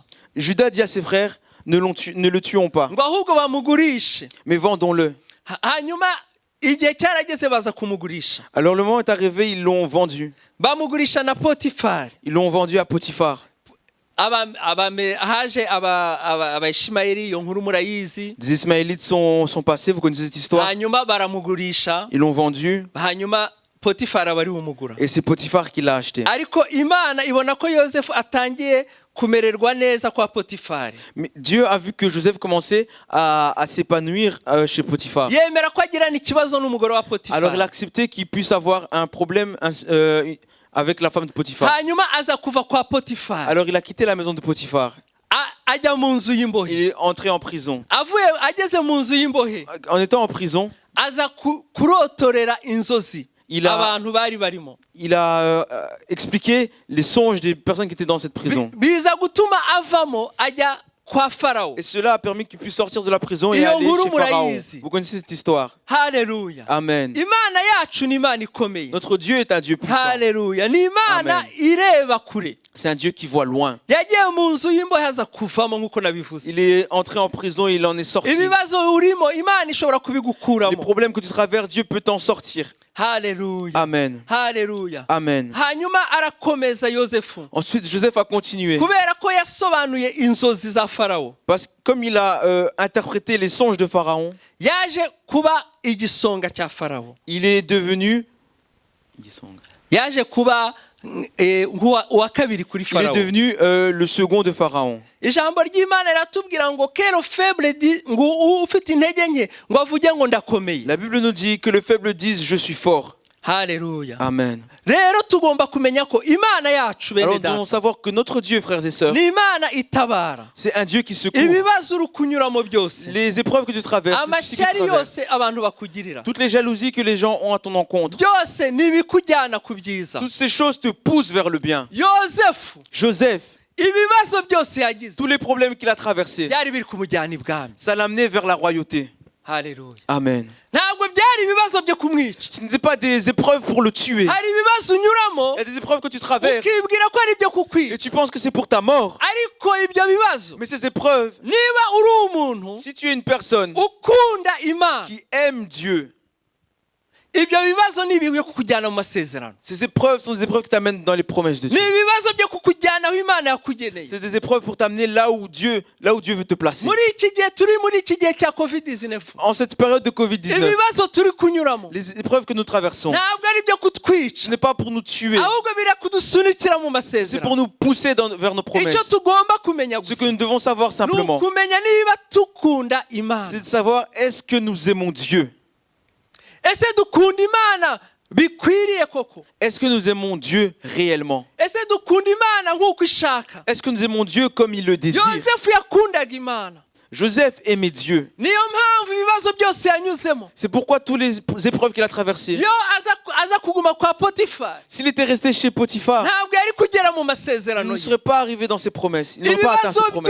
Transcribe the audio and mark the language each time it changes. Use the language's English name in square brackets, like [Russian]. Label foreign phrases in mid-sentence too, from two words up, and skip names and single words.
[French] Judas dit à ses frères, ne le tuons pas, [Kinyarwanda] ngo ahubwo bamugurishe. [French] mais vendons-le. [Kinyarwanda] hanyuma igihe cyarageze baza kumugurisha, [French] Alors le moment est arrivé, ils l'ont vendu. [Kinyarwanda] bamugurisha na Potifari. [French] Ils l'ont vendu à Potiphar. [Kinyarwanda] haje abaishimayeli, iyo nkuru murayizi. [French] Des Ismaélites sont passés, vous connaissez cette histoire. [Kinyarwanda] hanyuma baramugurisha, [French] Ils l'ont vendu [Kinyarwanda] hanyuma Potifari aba ari umugura. [French] et c'est Potiphar qui l'a acheté. [Kinyarwanda] ariko Imana ibona ko Yosefu atangiye kumererwa neza kwa Potifari, [French] Mais Dieu a vu que Joseph commençait à s'épanouir chez Potiphar. [Kinyarwanda] yemera ko agirana ikibazo n'umugore wa [French] Alors il [Kinyarwanda] Potifari. [French] a accepté qu'il puisse avoir un problème avec la femme de Potiphar. [Kinyarwanda] hanyuma aza kuva kwa Potifari, [French] Alors il a quitté la maison de Potiphar. [Kinyarwanda] ajya mu nzu y'imbohe. [French] Il est entré en prison. [Kinyarwanda] ageze mu nzu y'imbohe [French] En étant en prison, [Kinyarwanda] aza kurotorera inzozi [French] Il a- [Kinyarwanda] abantu bari barimo. [French] il a expliqué les songes des personnes qui étaient dans cette prison. [Kinyarwanda] biza gutuma avamo ajya kwa Farao. [French] Et cela a permis qu'il puisse sortir de la prison et [Kinyarwanda] Iyo [French] aller [Kinyarwanda] nkuru [French] chez Pharaon. [Kinyarwanda] murayizi. [French] Vous connaissez cette histoire. [Kinyarwanda] Haleluya. Amen. Imana yacu ni Imana ikomeye. [French] Notre Dieu est un Dieu puissant. [Kinyarwanda] Haleluya. Ni Imana Amen. ireba kure. [French] C'est un Dieu qui voit loin. [Kinyarwanda] yagiye mu nzu y'imbohe aza kuvamo nk'uko nabivuze. [French] Il est entré en prison et il en est sorti. [Kinyarwanda] ibibazo urimo Imana ishobora [French] Les [Kinyarwanda] kubigukuramo. [French] problèmes que tu traverses, Dieu peut t'en sortir. [Kinyarwanda] Haleluya. Amen. Haleluya. Amen. hanyuma arakomeza Yosefu [French] Ensuite, Joseph a continué. [Kinyarwanda] kubera ko yasobanuye inzozi za Farao. [French] Parce que comme il a interprété les songes de Pharaon, [Kinyarwanda] yaje kuba igisonga cya Farao. [French] il est devenu... [Kinyarwanda] yaje kuba uwa kabiri kuri [French] Il est [Kinyarwanda] Farao. [French] devenu le second de Pharaon. [Kinyarwanda] ijambo ry'Imana riratubwira ngo kero faible ngo ufite intege nke ngo avuge ngo ndakomeye. [French] La Bible nous dit que le faible dise je suis fort. [Kinyarwanda] Haleluya. Amen. rero tugomba kumenya ko Imana yacu [French] Alors [Kinyarwanda] bene [French] nous devons [Kinyarwanda] data [French] savoir que notre Dieu, frères et sœurs, [Kinyarwanda] ni Imana itabara. [French] c'est un Dieu qui secourt. [Kinyarwanda] ibibazo uri kunyuramo byose, [French] Les épreuves que tu traverses, tout ce que tu [Kinyarwanda] amashyari [French] traverses, [Kinyarwanda] yose abantu bakugirira, [French] toutes les jalousies que les gens ont à ton encontre, [Kinyarwanda] byose nibikujyana ku byiza. [French] toutes ces choses te poussent vers le bien. [Kinyarwanda] Yosefu [French] Joseph, [Kinyarwanda] ibibazo byose yagize [French] tous les problèmes qu'il a traversés, [Kinyarwanda] byari biri kumujyana ibwami. [French] ça l'a amené vers la royauté. [Kinyarwanda] Haleluya. Amen. ntabwo byari ibibazo byo kumwica. [French] Ce n'était pas des épreuves pour le tuer. [Kinyarwanda] hari ibibazo unyuramo [French] Il y a des épreuves que tu traverses [Kinyarwanda] ukibwira ko ari ibyo [French] et [Kinyarwanda] kukwica, [French] tu penses que c'est pour ta mort. [Kinyarwanda] ariko ibyo bibazo [French] Mais ces épreuves, [Kinyarwanda] niba uri umuntu [French] si tu es une personne [Kinyarwanda] ukunda Imana, [French] qui aime Dieu, [Kinyarwanda] ibyo bibazo ni ibigiye kukujyana mu masezerano. [French] ces épreuves sont des épreuves qui t'amènent dans les promesses de [Kinyarwanda] ni [French] Dieu. [Kinyarwanda] ibibazo byo kukujyana aho Imana yakugeneye. [French] C'est des épreuves pour t'amener là où Dieu veut te placer. [Kinyarwanda] muri iki gihe turi muri iki gihe cya COVID-19, [French] En cette période de Covid-19, [Kinyarwanda] ibibazo turi kunyuramo [French] les épreuves que nous traversons, [Kinyarwanda] ntabwo ari ibyo kutwica, [French] ce n'est pas pour nous tuer, [Kinyarwanda] ahubwo birakudusunikira mu [French] c'est [Kinyarwanda] masezerano. [French] pour nous pousser vers nos [Kinyarwanda] icyo [French] promesses. [Kinyarwanda] tugomba kumenya [French] Ce que [Kinyarwanda] gusa [French] nous devons savoir [Kinyarwanda] ni [French] simplement, [Kinyarwanda] ukumenya niba tukunda Imana. [French] c'est de savoir est-ce que nous aimons Dieu? [Kinyarwanda] ese dukunda Imana bikwiriye koko? [French] Est-ce que nous aimons Dieu réellement? [Kinyarwanda] ese dukunda Imana nk'uko ishaka? [French] Est-ce que nous aimons Dieu comme il le désire? [Kinyarwanda] Yosefu yakundaga Imana, [French] Joseph aimait Dieu. [Kinyarwanda] niyo mpamvu ibibazo byose yanyuzemo. [French] C'est pourquoi toutes les épreuves qu'il a traversées, [Kinyarwanda] iyo aza kuguma kwa Potifari, [French] s'il était resté chez Potiphar, [Kinyarwanda] ntabwo yari ntiyari kugera mu [French] il [Kinyarwanda] masezerano [French] ne [Kinyarwanda] ye. [French] serait pas arrivé dans ses promesses. Il n'aurait pas atteint [Kinyarwanda] Ibibazo [French] ses promesses.